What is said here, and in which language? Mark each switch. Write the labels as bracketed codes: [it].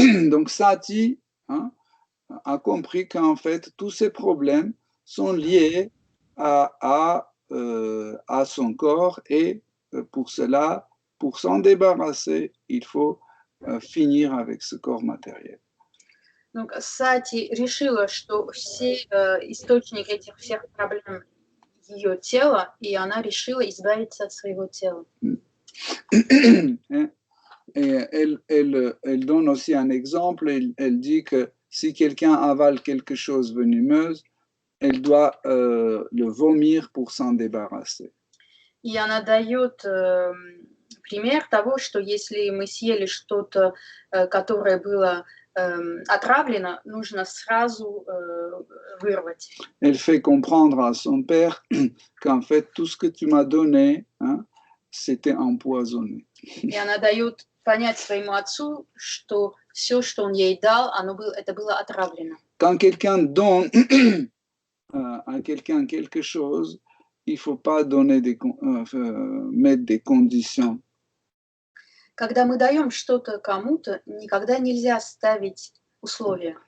[fr] Donc Sati a compris qu'en fait tous ces problèmes sont liés à son corps et pour cela, pour s'en débarrasser, il faut finir avec ce corps matériel. [ru] Donc Сати решила, что все источник этих всех проблем ее тело, и она решила избавиться от своего тела. [fr] Et elle donne aussi un exemple, elle dit que si quelqu'un avale quelque chose venimeuse, elle doit le vomir pour s'en débarrasser. [ru] И она дает пример того, что если мы съели что-то, которое было отравлено, нужно сразу вырвать. [fr] Elle fait comprendre à son père qu'en fait tout ce que tu m'as donné, c'était empoisonné. [ru] И она дает понять своему отцу, что все, что он ей дал, это было отравлено. [fr] Quand quelqu'un donne à quelqu'un quelque chose, il faut pas donner mettre des conditions. [ru] Когда мы даем что-то кому-то, никогда нельзя ставить условия.